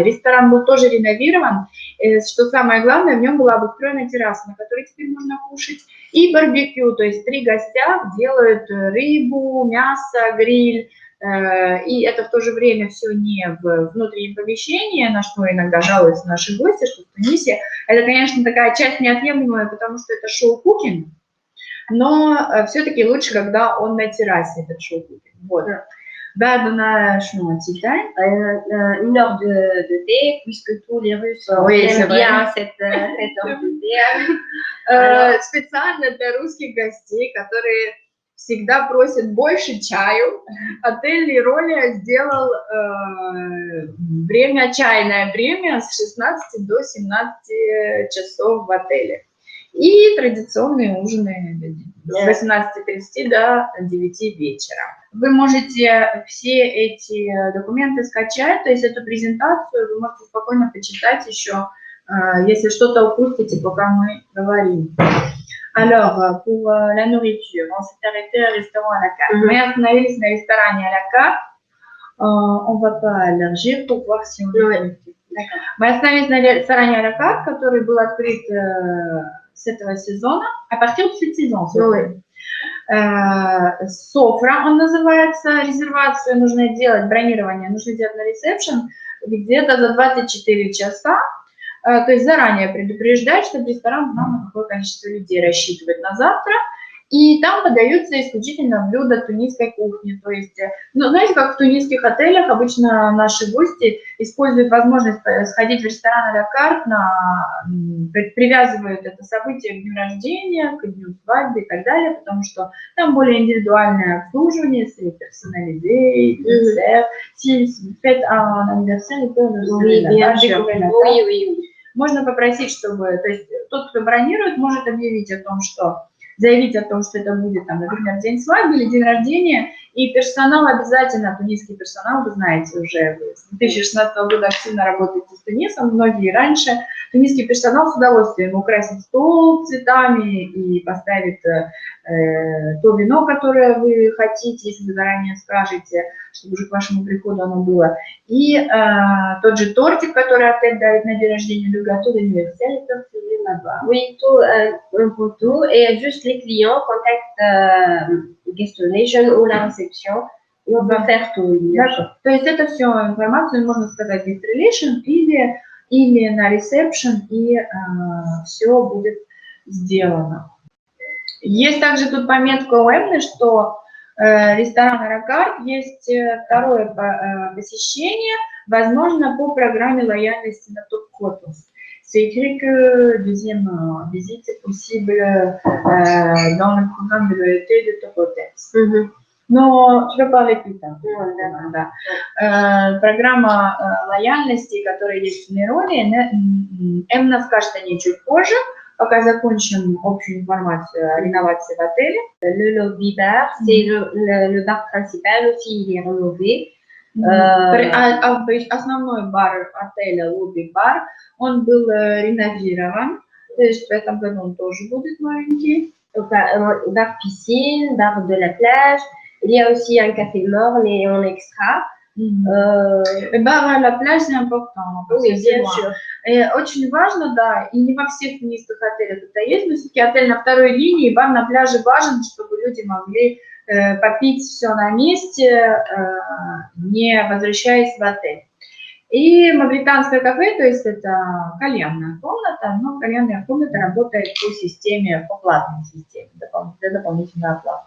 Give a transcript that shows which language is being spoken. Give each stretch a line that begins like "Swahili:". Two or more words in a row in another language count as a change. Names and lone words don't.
Russian: Ресторан был тоже реновирован, что самое главное, в нем была обустроена терраса, на которой теперь можно кушать, и барбекю, то есть 3 гостя делают рыбу, мясо, гриль, и это в то же время все не в внутреннем помещении, на что иногда жалуются наши гости, что в Тунисе это, конечно, такая часть неотъемлемая, потому что это шоу-кукинг, но все-таки лучше, когда он на террасе, этот шоу-кукинг. Вот.
Arabic: بعد ما شنو تيتاي
French: 1 heure de thé, puisque tous les Russes aiment bien cette heure de thé.
Russian: Специально для русских гостей, которые всегда просят больше чаю, отель Лироля сделал время, чайное время с 16 до 17 часов в отеле. И традиционные ужины с 18:30 до 9 вечера. Вы можете все эти документы скачать, то есть эту презентацию вы можете спокойно почитать еще, если что-то упустите, пока мы говорим.
French: Alors, pour la nourriture, on s'est arrêté à un restaurant à la carte.
Russian: Мы остановились на ресторане
French: à la carte. On va pas élargir pour voir si on est connecté.
Russian: Мы остановились на ресторане «А ля карт», который был открыт с этого сезона,
French: а partir de cette saison.
Russian: Софра, он называется, резервацию нужно делать, бронирование нужно делать на ресепшн где-то за 24 часа, то есть заранее предупреждать, чтобы ресторан знал, на какое количество людей рассчитывать на завтра. И там подаются исключительно блюда тунисской кухни. То есть, ну, знаете, как в тунисских отелях обычно наши гости используют возможность сходить в ресторан «А ля карт», привязывают это событие к дню рождения, к дню свадьбы и так далее, потому что там более индивидуальное обслуживание,
French: c'est personnalisé, dessert. Si vous faites un anniversaire,
Russian: можно попросить, чтобы, то есть тот, кто бронирует, может объявить о том, что заявить о том, что это будет, там, например, день свадьбы или день рождения, и персонал обязательно, тунисский персонал, вы знаете уже, с 2016 года активно работаете с Тунисом, многие раньше, тунисский персонал с удовольствием украсит стол цветами и поставит то вино, которое вы хотите, если вы заранее скажете, чтобы уже к вашему приходу оно было, и тот же тортик, который отель дарит на день рождения,
French: le gâteau d'anniversaire,
Russian: это все là-bas.
French: Oui, tout, pour tout. Et juste les clients contactent Guestonation ou la réception. Et on peut faire tout. D'accord.
Russian: То есть это все информацию можно сказать
English: guest relation
Russian: или на reception, и все будет сделано. Есть также тут пометка у Эмны, что ресторан «А ля карт» есть второе посещение, возможно, по программе лояльности на Top Hotels.
French: C'est écrit que deuxième visite est possible dans le programme de l'OET de Top Hotels. Но je vais parler plus tard.
Russian: Да. Программа лояльности, которая есть в Мироне, Эмна скажет о ней чуть позже, пока закончим общую информацию о реновации в отеле.
French: Le lobby bar, c'est le bar principal aussi, il est rénové.
Russian: Основной бар отеля, лобби-бар, он был реновирован, то есть в этом году он тоже будет новенький.
French: Bar piscine, bar de la plage. Il y a aussi un café morne et en extra. Бар à la plage, c'est important. Oui, bien sûr.
Russian: Очень важно, да, и не во всех тунисских отелях это есть, но все-таки отель на второй линии, бар на пляже важен, чтобы люди могли попить все на месте, не возвращаясь в отель. И мавританское кафе, то есть это кальянная комната, но кальянная комната работает по системе, по платной системе, для дополнительной оплаты.